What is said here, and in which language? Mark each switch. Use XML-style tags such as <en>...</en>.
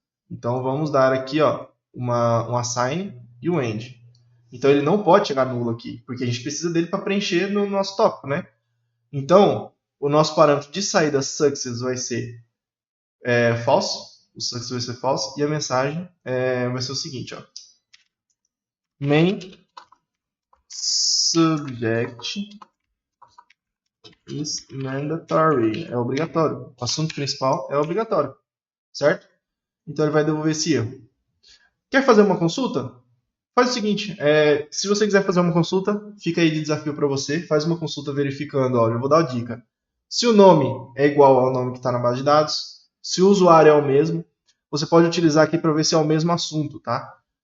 <pt>Então vamos dar aqui, ó, um assign e um end. Então ele não pode chegar nulo aqui, porque a gente precisa dele para preencher no nosso tópico, né? Então o nosso parâmetro de saída success vai ser false. O success vai ser false e a mensagem vai ser o seguinte, ó.</pt> <en>Main subject is mandatory.</en> <pt>É obrigatório. O assunto principal é obrigatório. Certo? Então ele vai devolver esse erro. Quer fazer uma consulta? Faz o seguinte, se você quiser fazer uma consulta, fica aí de desafio para você. Faz uma consulta verificando, olha, eu vou dar uma dica. Se o nome é igual ao nome que está na base de dados, se o usuário é o mesmo, você pode utilizar aqui para ver se é o mesmo assunto, tá?</pt>